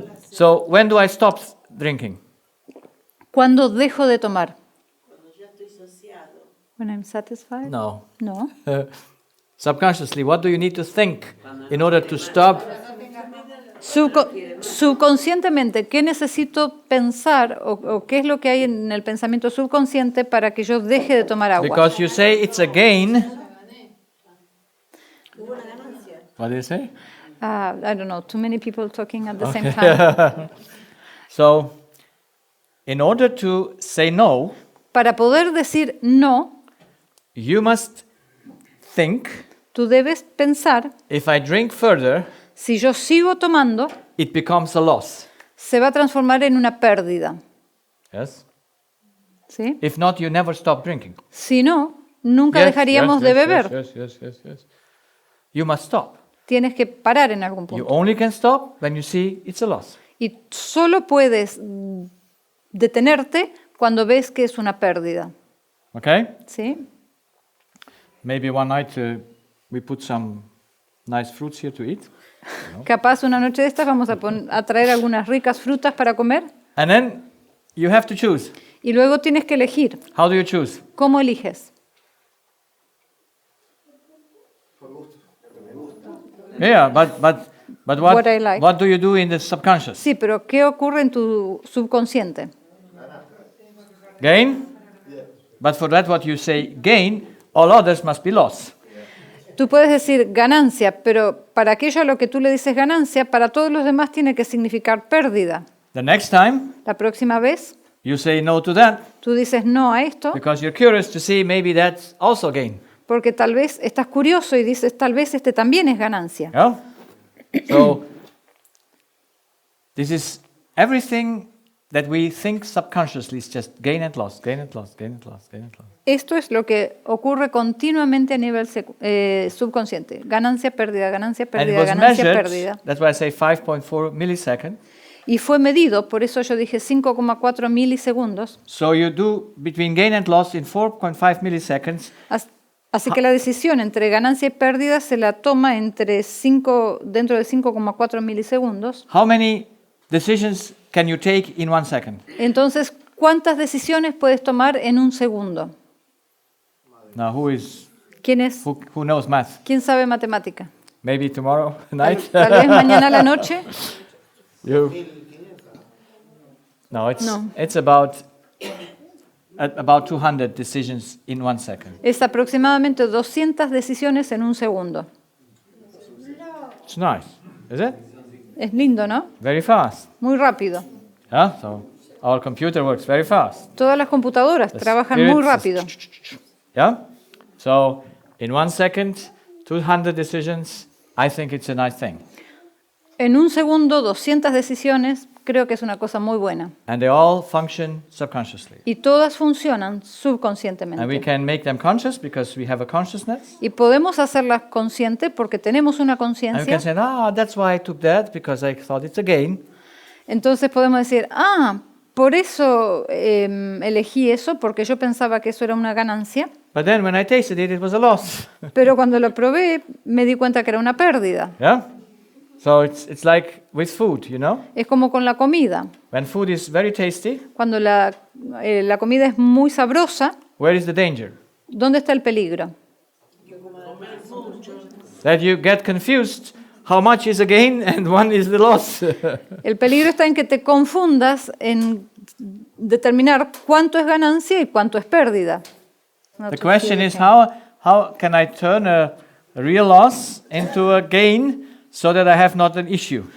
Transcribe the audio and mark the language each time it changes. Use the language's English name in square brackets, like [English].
[English] So when do I stop drinking? [Spanish] ¿Cuándo dejo de tomar? [English] When I'm satisfied? No. No. Subconsciously, what do you need to think in order to stop? [Spanish] Subconscientemente, ¿qué necesito pensar o qué es lo que hay en el pensamiento subconsciente para que yo deje de tomar agua? [English] Because you say it's a gain. What do you say? I don't know, too many people talking at the same time. So, in order to say no, [Spanish] Para poder decir no, [English] you must think, [Spanish] tú debes pensar, [English] if I drink further, [Spanish] si yo sigo tomando, [English] it becomes a loss. [Spanish] se va a transformar en una pérdida. [English] Yes? [Spanish] ¿Sí? [English] If not, you never stop drinking. [Spanish] Si no, nunca dejaríamos de beber. [English] Yes. You must stop. [Spanish] Tienes que parar en algún [English] You [Spanish] punto. [English] only can stop when you see it's a loss. [Spanish] Y solo puedes detenerte cuando ves que es una pérdida. [English] Okay? [Spanish] ¿Sí? [English] Maybe one night we put some nice fruits here to eat. [Spanish] Capaz una noche de estas vamos a traer algunas ricas frutas para comer [English] And then you have to choose. [Spanish] y luego tienes que elegir. [English] How do you choose? [Spanish] ¿Cómo eliges? [English] Yeah, but What I like. what do you do in the subconscious? [Spanish] Sí, pero ¿qué ocurre en tu subconsciente? [English] Gain? But for that what you say gain, all others must be loss. [Spanish] Tú puedes decir ganancia, pero para aquello a lo que tú le dices ganancia, para todos los demás tiene que significar pérdida. [English] The next time [Spanish] La próxima vez [English] you say no to that [Spanish] tú dices no a esto, [English] because you're curious to see maybe that's also gain. [Spanish] porque tal vez estás curioso y dices tal vez este también es ganancia. [English] Yeah? So this is everything that we think subconsciously is just gain and loss, gain and loss, gain and loss, gain and loss. [Spanish] Esto es lo que ocurre continuamente a nivel subconsciente. Ganancia, pérdida, [English] And it [Spanish] pérdida, [English] was [Spanish] ganancia, [English] measured, [Spanish] pérdida. [English] that's why I say 5.4 milliseconds. [Spanish] Y fue medido, por eso yo dije 5,4 milisegundos. [English] So you do between gain and loss in 4.5 milliseconds. [Spanish] Así que la decisión entre ganancia y pérdida se la toma dentro de 5,4 milisegundos. [English] How many decisions can you take in 1 second? [Spanish] Entonces, ¿cuántas decisiones puedes tomar en un segundo? [English] Now, [Spanish] ¿Quién es? [English] who knows math? [Spanish] ¿Quién sabe matemática? [English] Maybe tomorrow night? [Spanish] Tal vez mañana a la noche. [English] You? No, [Spanish] No. [English] it's about 200 decisions in 1 second. [Spanish] Es aproximadamente 200 decisiones en un segundo. [English] It's nice, is it? [Spanish] Es lindo, ¿no? [English] Very fast. [Spanish] Muy rápido. [English] Yeah, so our computer works very fast. [Spanish] Todas las computadoras trabajan [English] Spirit [Spanish] muy [English] is- [Spanish] rápido. [English] Yeah? So in 1 second, 200 decisions, I think it's a nice thing. [Spanish] En un segundo, 200 decisiones, creo que es una cosa muy buena. [English] And they all function subconsciously. [Spanish] Y todas funcionan [English] And we [Spanish] subconscientemente. [English] can make them conscious because we have a consciousness. [Spanish] Y podemos hacerlas conscientes porque tenemos una [English] And we [Spanish] conciencia. [English] can say, that's why I took that, because I thought it's a gain. [Spanish] Entonces podemos decir, por eso elegí eso, porque yo pensaba que eso era una ganancia. [English] But then when I tasted it, it was a loss. [Spanish] Pero cuando lo probé, me di cuenta que era una pérdida. [English] Yeah? So it's like with food, you know? [Spanish] Es como con la comida. [English] When food is very tasty, [Spanish] Cuando la comida es muy sabrosa, [English] where is the danger? [Spanish] ¿dónde está el peligro? [English] That you get confused how much is a gain and one is the loss. [Spanish] El peligro está en que te confundas en determinar cuánto es ganancia y cuánto es pérdida. [English] The question is how can I turn a real loss into a gain so that I have not an issue?